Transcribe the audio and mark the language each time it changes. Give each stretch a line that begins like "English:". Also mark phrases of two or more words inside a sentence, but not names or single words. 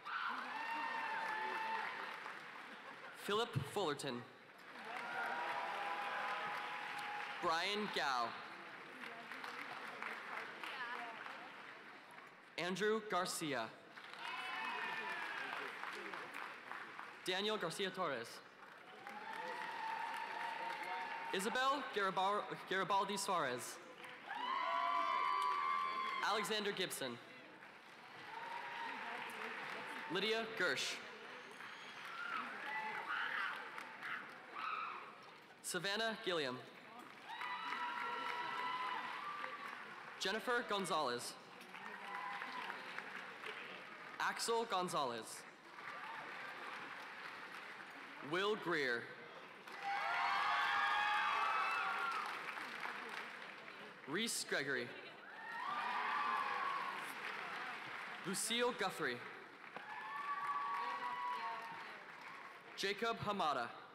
English: Philip Fullerton. Brian Gao. Andrew Garcia. Daniel Garcia Torres. Isabel Garibaldi Suarez. Alexander Gibson. Lydia Gersh. Savannah Gilliam. Jennifer Gonzalez. Axel Gonzalez. Will Greer. Reese Gregory. Lucille Guthrie. Jacob Hamada.